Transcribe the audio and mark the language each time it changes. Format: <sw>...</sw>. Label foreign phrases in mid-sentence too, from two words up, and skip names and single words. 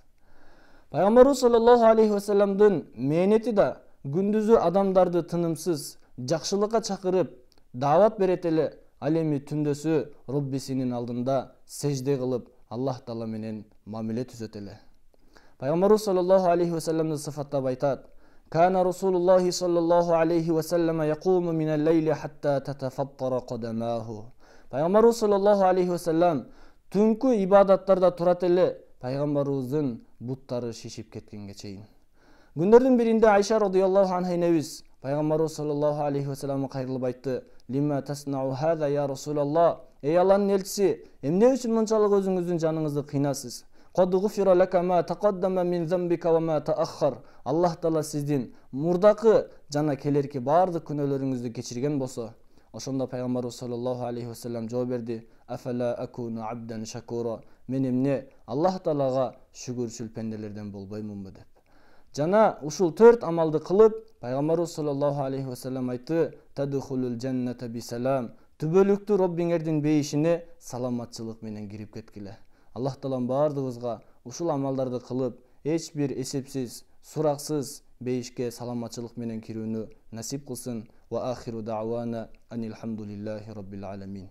<ky>Пайгамбарыбыз</ky> <ar>صلى الله عليه وسلم</ar> <ky>мээнети да күндүзү адамдарды тынымсыз жакшылыкка чакырып даават берет эле, ал эми түндөсү Роббисинин алдында сежде кылып Аллах Таала менен мамиле түзөт эле. Пайгамбарыбыз</ky> <ar>صلى الله عليه وسلم</ar> <ky>сыфаттап айтат:</ky> <ar>"كان رسول الله صلى الله عليه وسلم يقوم من الليل حتى تتفطر قدماه."</ar> <ky>Пайгамбарыбыз</ky> <ar>صلى الله عليه وسلم</ar> <ky>түнкү ибадаттарда турат эле, пайгамбарыбыздын буттары шишип кеткенге чейин. Күндөрдүн биринде Айша</ky> <ar>رضي الله عنها</ar> <ky>энебиз пайгамбарыбыз</ky> <ar>صلى الله عليه وسلم</ar> <ky>кайрылып айтты:</ky> <ar>"لم تصنع هذا يا رسول الله?"</ar> <ky>Эй Алланын элчиси, эмне үчүн мынчалык өзүңүздүн жаныңызды кыйнасыз?</ky> <ar>"قد غفر لك ما تقدم من ذنبك وما تأخر."</ar> <ky>Аллах Таала сиздин мурдакы жана келерки баардык күнөөлөрүңүздү кечирген болсо. Ошондо пайгамбарыбыз</ky> <ar>صلى الله عليه وسلم</ar> <ky>жооп берди:</ky> <ar>"أفلا أكون عبدا شكورا."</ar> <ky>Мен эмне Аллах Таалага шүгүрчүл пенделерден болбоймунбу деп. Жана ушул 4 амалды кылып, пайгамбарыбыз</ky> <ar>صلى الله عليه وسلم</ar> <ky>айтты:</ky> <ar>"تدخلوا الجنة بسلام."</ar> <ky>Түбөлүктүү Роббиңердин бейишине саламатчылык менен кирип кеткиле. Аллах Таалам баардыгыбызга ушул амалдарды кылып, эч бир эсепсиз, сураксыз бейишке саламатчылык менен кирүүнү насип кылсын.</ky> <ar>وآخر دعوانا أن الحمد لله رب العالمين.</ar>